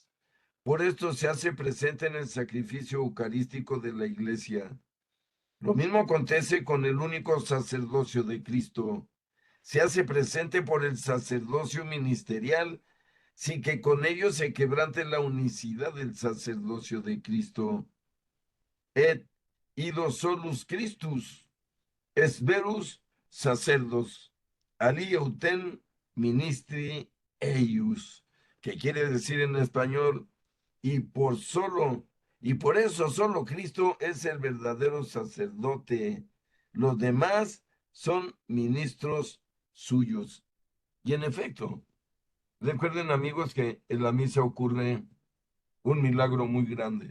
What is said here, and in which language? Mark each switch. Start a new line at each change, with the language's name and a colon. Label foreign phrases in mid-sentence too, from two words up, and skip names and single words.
Spanish: Por esto se hace presente en el sacrificio eucarístico de la Iglesia. Lo mismo acontece con el único sacerdocio de Cristo. Se hace presente por el sacerdocio ministerial, sin que con ello se quebrante la unicidad del sacerdocio de Cristo.
Latin: Et ido solus Christus, es verus sacerdos, ali autem ministri eius,
Spanish: que quiere decir en español, y y por eso solo Cristo es el verdadero sacerdote. Los demás son ministros suyos. Y en efecto, recuerden amigos que en la misa ocurre un milagro muy grande.